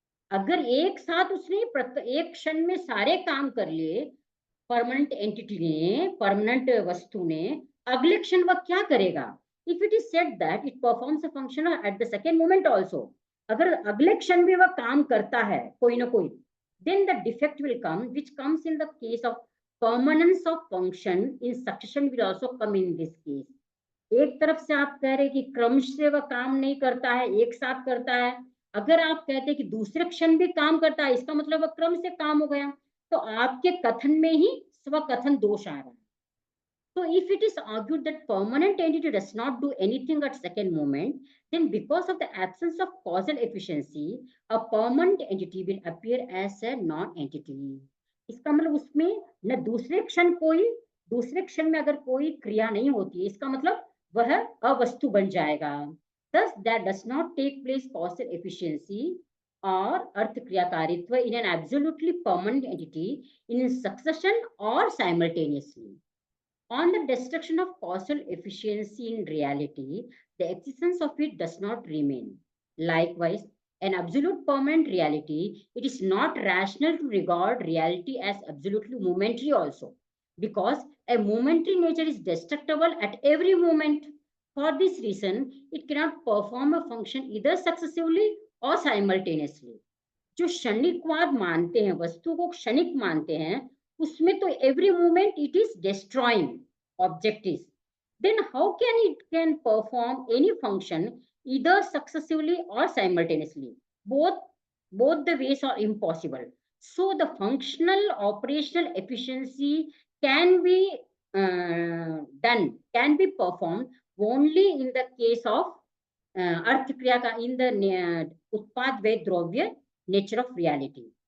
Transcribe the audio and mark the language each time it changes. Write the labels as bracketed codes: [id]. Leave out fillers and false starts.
[hi] अगर एक साथ उसने एक क्षण में सारे काम कर लिए, परमानेंट एंटिटी ने, परमानेंट वस्तु ने, अगले क्षण वह क्या करेगा? [en] if it is said that it performs a function at the second moment also, [hi] अगर अगले क्षण भी वह काम करता है कोई ना कोई, [en] then the defect will come which comes in the case of permanence of function in succession will also come in this case. [hi] एक तरफ से आप कह रहे कि क्रम से वह काम नहीं करता है, एक साथ करता है, अगर आप कहते हैं कि दूसरे क्षण भी काम करता है, इसका मतलब वह क्रम से काम हो गया, तो आपके कथन में ही स्वकथन दोष आ रहा है. [en] So if it is argued that permanent entity does not do anything at second moment, then because of the absence of causal efficiency, a permanent entity will appear as a non-entity. [hi] इसका मतलब उसमें न दूसरे क्षण में अगर कोई क्रिया नहीं होती है, इसका मतलब वह अवस्तु बन जाएगा. [en] Thus, there does not take place causal efficiency or artha kriyakaritva in an absolutely permanent entity in succession or simultaneously. On the destruction of causal efficiency in reality, the existence of it does not remain. Likewise, an absolute permanent reality, it is not rational to regard reality as absolutely momentary also, because a momentary nature is destructible at every moment. For this reason, it cannot perform a function either successively or simultaneously. [hi] जो क्षणिकवाद मानते हैं, वस्तु को क्षणिक मानते हैं, उसमें तो [en] every moment it is destroying objectives. Then how can it can perform any function either successively or simultaneously? Both the ways are impossible. So the functional operational efficiency can be can be performed only in the case of artha kriya का in the utpada व dravya nature of reality.